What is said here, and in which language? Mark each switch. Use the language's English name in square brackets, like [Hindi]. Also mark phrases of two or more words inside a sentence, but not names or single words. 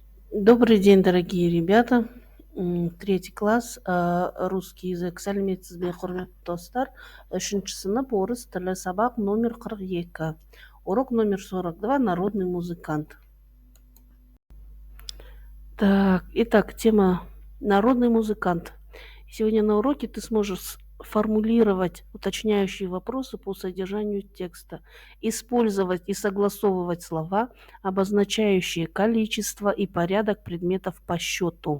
[Russian] Добрый день, дорогие ребята. Третий класс, русский язык. [Kazakh] Сәлеметсізбе, құрметті достар. Үшінші сынып орыс тілі сабақ номер 42. [Russian] Урок номер 42. Народный музыкант. Так, итак, тема «Народный музыкант». Сегодня на уроке ты сможешь формулировать уточняющие вопросы по содержанию текста, использовать и согласовывать слова, обозначающие количество и порядок предметов по счету.